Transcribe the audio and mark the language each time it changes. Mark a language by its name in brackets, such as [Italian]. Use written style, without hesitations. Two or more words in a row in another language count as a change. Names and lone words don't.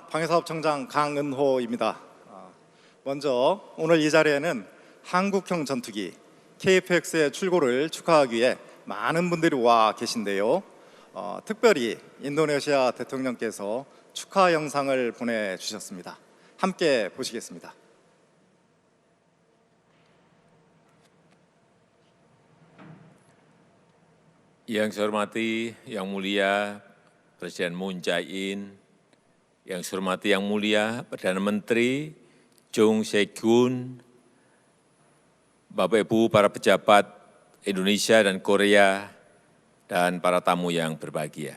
[Korean] 방위사업청장 강은호입니다. 먼저 오늘 이 자리에는 한국형 전투기 KF-X의 출고를 축하하기 위해 많은 분들이 와 계신데요. 특별히 인도네시아 대통령께서 축하 영상을 보내주셨습니다. 함께 보시겠습니다. [Indonesian] Yang saya hormati, Yang Mulia Presiden Moon Jae-in, yang saya hormati Yang Mulia Perdana Menteri Chung Se-kyun, Bapak Ibu para pejabat Indonesia dan Korea, dan para tamu yang berbahagia.